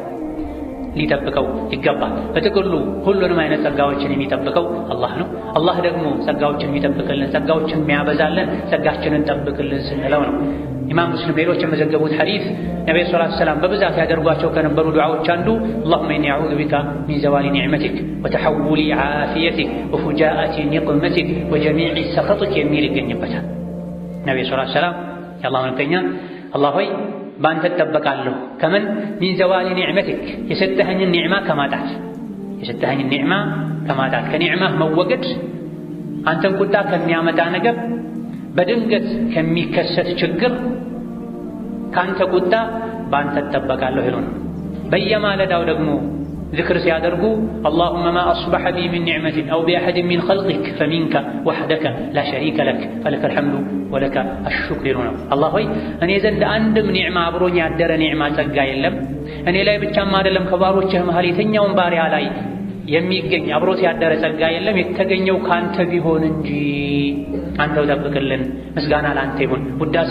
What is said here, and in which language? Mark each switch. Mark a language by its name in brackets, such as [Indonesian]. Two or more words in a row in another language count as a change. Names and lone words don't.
[Amharic] ሊጠብቀው ይገባል። በጥቅሉ ሁሉንም አይነት ጸጋዎችን የሚጠብቀው አላህ ነው። አላህ ደግሞ ጸጋዎችን የሚጠብቅልን ጸጋዎችን የሚያበዛልን ጸጋችንን ጠብቅልን ስንለው ነው። ኢማም ሙስሊም ሌሎች የመዘገቡት ሐዲስ ነብዩ [Arabic] صلى الله عليه وسلم [Amharic] በብዛት ያደርጓቸው ከነበሩ ዱዓዎች አንዱ [Arabic] اللهم إني أعوذ بك من زوال نعمتك وتحول عافيتك وفجاءة نقمتك وجميع سخطك [Amharic] የሚል ይገኝበታል። ነብዩ [Arabic] صلى الله عليه وسلم [Amharic] የአላህ መልእክተኛ አላህ ሆይ ባንተ ተጠበቃለሁ ከምን [Arabic] من زوال نعمتك [Amharic] የሰጠኸኝን ኒዕማ ከማጣት ከኒዕማ መወገድ አንተን ቁጣ ከሚያመጣ ነገር በድንገት ከሚከሰት ችግር ካንተ ቁጣ ባንተ ተጠበቃለሁ ይሉን። በየማለዳው ደግሞ ذكر ሲያደርጉ [Arabic] اللهم ما أصبح بي من نعمة أو بأحد من خلقك فمنك وحدك لا شريك لك فلك الحمد ولك الشكر [Amharic] ይሉን። አላህ ሆይ እኔ ዘንድ አንድም ኒዕማ አብሮኝ ያደረ ኒዕማ ጸጋ የለም፣ እኔ ላይ ብቻም አይደለም ከባሮችህ መሃል የትኛውም ባሪያ ላይ የሚገኝ አብሮት ያደረ ጸጋ የለም የተገኘው ካንተ ቢሆን እንጂ አንተው ጠብቅልን፣ ምስጋና ላንተ ይሁን፣ ውዳሴ